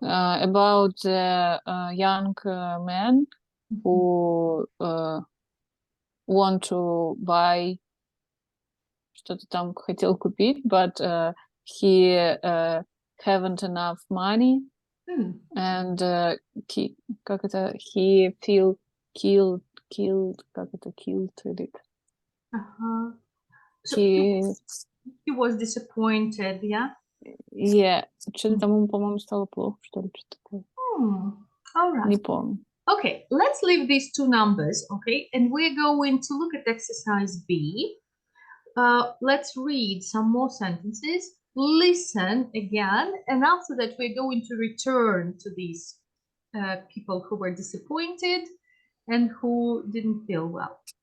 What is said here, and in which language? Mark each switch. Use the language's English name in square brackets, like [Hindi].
[English] About the young man who want to buy [Russian] что-то там хотел купить, [English] but he haven't enough money, and [Russian] как это, [English] he feel killed, как это, killed it. So he was disappointed, yeah? [Russian] Yeah, что-то там ему, по-моему, стало плохо, что ли, что такое. [English] All right. [Russian] Не помню. [English] Okay, let's leave these 2 numbers, okay? And we're going to look at exercise B. Let's read some more sentences, listen again, and after that we're going to return to these people who were disappointed and who didn't feel well.